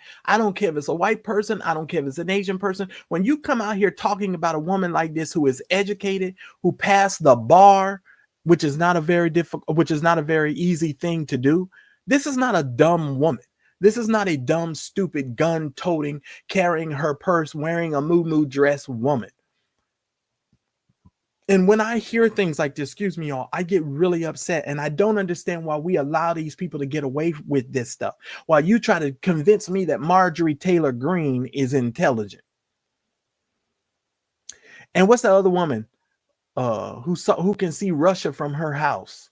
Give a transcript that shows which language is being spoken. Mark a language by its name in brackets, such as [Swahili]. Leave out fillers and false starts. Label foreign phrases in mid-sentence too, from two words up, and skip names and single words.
[English] I don't care if it's a white person. I don't care if it's an Asian person. When you come out here talking about a woman like this who is educated, who passed the bar, which is not a very easy thing to do. This is not a dumb woman. This is not a dumb, stupid, gun-toting, carrying her purse, wearing a moo-moo dress woman. And when I hear things like this, excuse me, y'all, I get really upset. And I don't understand why we allow these people to get away with this stuff. While you try to convince me that Marjorie Taylor Greene is intelligent. And what's the other woman who can see Russia from her house?